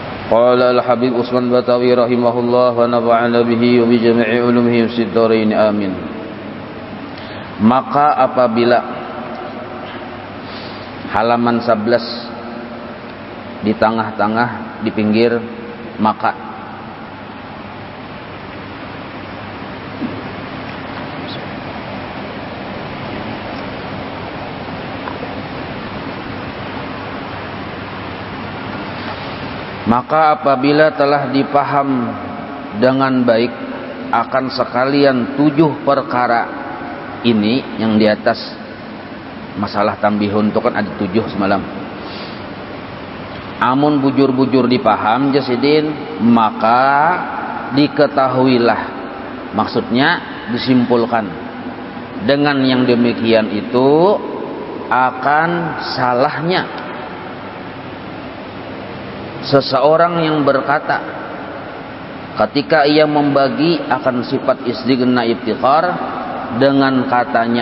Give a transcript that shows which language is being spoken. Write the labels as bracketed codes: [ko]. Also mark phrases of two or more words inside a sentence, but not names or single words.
[ar] قال الحبيب عثمان بتاوي رحمه الله ونفعنا به وبجميع علومه في الدارين آمين. [id] Maka apabila halaman 11 di tengah-tengah di pinggir maka apabila telah dipaham dengan baik akan sekalian 7 perkara ini yang di atas masalah tambihun itu kan ada 7 semalam. Amun bujur-bujur dipaham jasidin maka diketahuilah, maksudnya disimpulkan dengan yang demikian itu akan salahnya seseorang yang berkata ketika ia membagi akan sifat istighna iftikhar dengan katanya.